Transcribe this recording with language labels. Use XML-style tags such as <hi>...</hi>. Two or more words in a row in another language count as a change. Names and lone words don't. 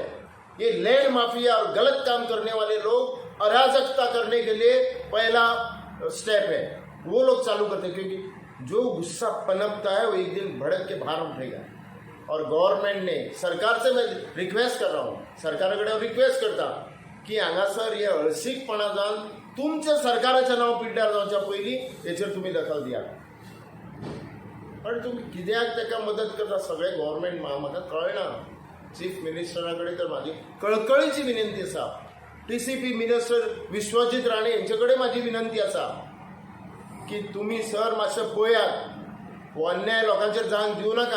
<hi>ये लैंड माफिया और गलत काम करने वाले लोग अराजकता करने के लिए पहला स्टेप है, वो लोग चालू करते हैं. क्योंकि जो गुस्सा पनपता है वो एक दिन भड़क के बाहर उठेगा. और गव्हर्नमेंट ने, सरकार से मैं रिक्वेस्ट कर रहा हूँ,</hi> <kok>सरकारकडे रिक्वेस्ट करता की हांगासर हे हळशीकपणा जावन तुमच्या सरकाराच्या नांव पिड्ड्यार जावच्या पयलीं हेचेर तुम्ही दखल दिया. पण तुम्ही कित्याक ताका मदत करता सगळे गव्हर्नमेंट. म्हाका कळना. चीफ मिनिस्टराकडे तर माझी कळकळीची विनंती आसा, TCP मिनिस्टर विश्वजीत राणे यांच्याकडे माझी विनंती आसा की तुम्ही सर मातशें पळयात, हो अन्याय लोकांचेर जावंक दिवं नाका.</kok>